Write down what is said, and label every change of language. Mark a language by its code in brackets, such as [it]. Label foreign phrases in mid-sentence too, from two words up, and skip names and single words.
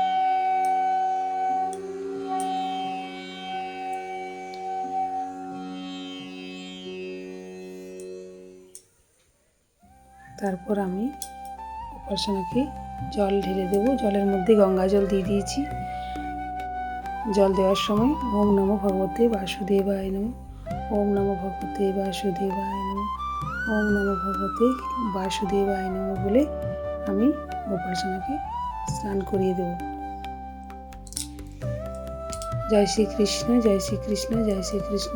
[bn] তারপর আমি গোপাল সোনাকে জল ঢেলে দেবো। জলের মধ্যে গঙ্গা জল দিয়ে দিয়েছি। জল দেওয়ার সময় [sa] ওম নমো ভগবতে বাসুদেবায় নমঃ, ওম নমো ভগবতে বাসুদেবায় নমঃ, ওম নমো ভগবতে বাসুদেবায় নমঃ [bn] বলে আমি গোপাল সোনাকে স্নান করিয়ে দেব। জয় শ্রীকৃষ্ণ, জয় শ্রীকৃষ্ণ, জয় শ্রীকৃষ্ণ।